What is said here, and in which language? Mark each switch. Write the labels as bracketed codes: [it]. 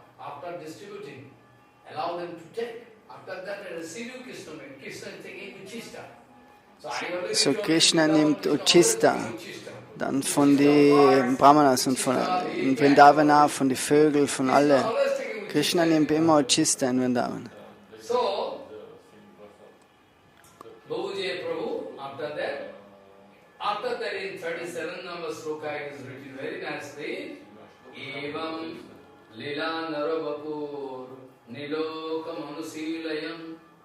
[en] After distributing, allow them to take. After that, they receive you Krishna. Krishna is taking Uchista. [de] So Krishna nimmt Uchista, dann von den Brahmanas und von in Vrindavana, von den Vögeln, von allen. Krishna nimmt immer Uchista in Vrindavan. [en] So, Babuji Prabhu, after that in 37 number sloka it is written very nicely, [sa] Evam Lila Narabapur Nilokam Anusilayam.